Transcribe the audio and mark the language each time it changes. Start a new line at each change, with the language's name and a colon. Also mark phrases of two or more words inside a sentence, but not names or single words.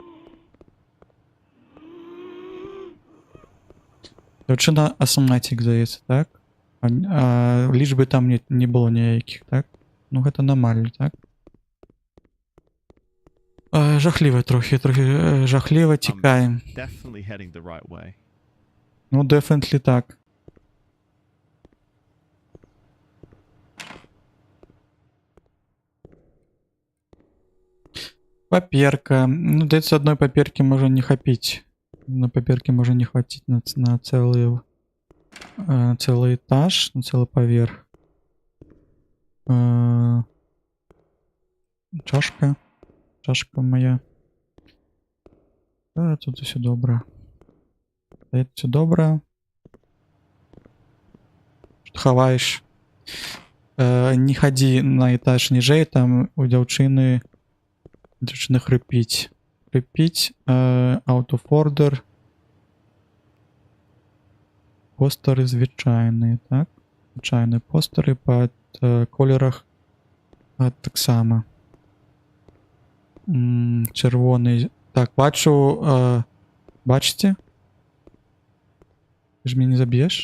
Belarusian: Дзяўчына асматик, здаецца, так? Лічбы там не было ніякіх, так? Ну, гэта аномалія, так? Жахліва трохі жахліва, цікаем.
English: Definitely heading the right way.
Belarusian: Ну, definitely так. Паперка. Ну, здаецца, адной паперкі можа не хапіць. На паперкі можа не хваціць на цэлы этаж, на цэлы паверх. Чашка. Чашка моя. Тут усё добра. Тут добра. Што хаваеш? Не хадзі на этаж ніжэй, там у дзяўчыны хрыпіць. Хрыпіць.
English: Out of order.
Belarusian: Постары звычайныя, так? Звычайныя постары па колерах таксама. Чырвоны. Так, бачу. Бачыце? Ты ж мяне не заб'еш?